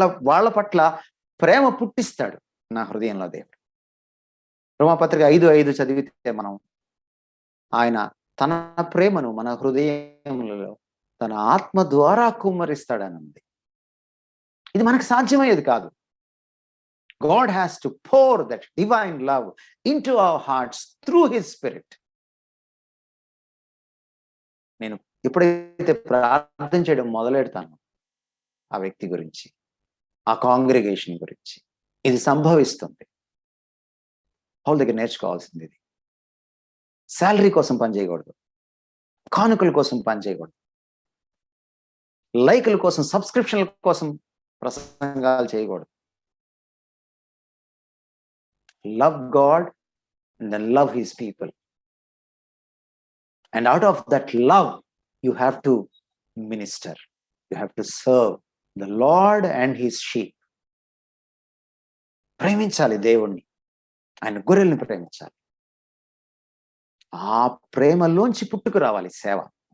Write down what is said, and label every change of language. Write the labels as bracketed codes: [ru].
[te] వాళ్ళ పట్ల ప్రేమ పుట్టిస్తాడు నా హృదయంలో దేవుడు. రోమాపత్రిక 5:5 చదివితే మనం, ఆయన తన ప్రేమను మన హృదయములలో తన ఆత్మ ద్వారా కుమ్మరిస్తాడనుంది. ఇది మనకు సాధ్యమయ్యేది కాదు. [en] God has to pour that divine love into our hearts through his spirit. [te] నేను ఎప్పుడైతే ప్రార్థన చేయడం మొదలెడతాను ఆ వ్యక్తి గురించి, ఆ కాంగ్రిగేషన్ గురించి, ఇది సంభవిస్తుంది. పౌలు దగ్గర నేర్చుకోవాల్సింది ఇది. శాలరీ కోసం పనిచేయకూడదు, కానుకల కోసం పనిచేయకూడదు, లైకుల కోసం, సబ్స్క్రిప్షన్ల కోసం ప్రసంగాలు చేయకూడదు. [en] Love God and then love his people. And out of that love, you have to minister, you have to serve the lord and his sheep. [te] ప్రేమించాలి దేవుణ్ణి, ఆయన గొర్రెల్ని ప్రేమించాలి. ఆ ప్రేమలోంచి పుట్టుకు రావాలి సేవ.